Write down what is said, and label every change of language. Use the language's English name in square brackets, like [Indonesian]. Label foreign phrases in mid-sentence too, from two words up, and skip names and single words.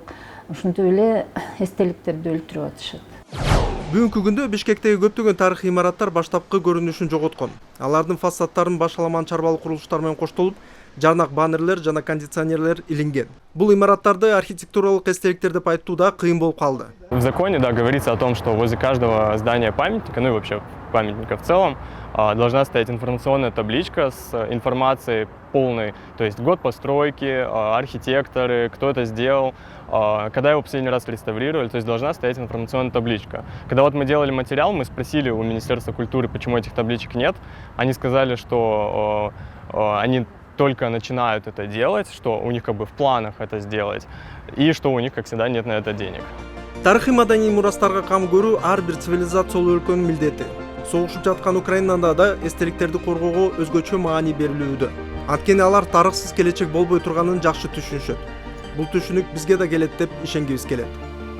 [Kyrgyz] Ошентип эле эстеликтерди өлтүрүп атышат. Бүгүнкү күндө Бишкектеги көптөгөн тарыхый имараттар баштапкы көрүнүшүн жоготкон. Алардын фасадтарын башаламан чарбалык курулуштар менен коштолуп, жарнак баннерлер жана кондиционерлер илинген. Бул имараттарды архитектуралык эстеликтер деп айтуу да кыйын болуп калды. [Russian] В законе, да, говорится о том, что возле каждого здания памятника, ну и вообще памятника в целом, должна стоять информационная табличка с информацией полной, то есть год постройки, архитекторы, кто это сделал, когда его последний раз реставрировали, то есть должна стоять информационная табличка. Когда вот мы делали материал, мы спросили у Министерства культуры, почему этих табличек нет. Они сказали, что они только начинают это делать, что у них как бы в планах это сделать, и что у них, как всегда, нет на это денег. [Kyrgyz] Тарыхый маданий мурастарга кам көрүү ар бир цивилизациялуу өлкөнүн милдети. Согушуп жаткан Украинада да эстеликтерди коргоого өзгөчө маани берилүүдө. Анткени алар тарыхсыз келечек болбой турганын жакшы түшүнүшөт. Бул түшүнүк бизге да келет деп ишенгибиз келет.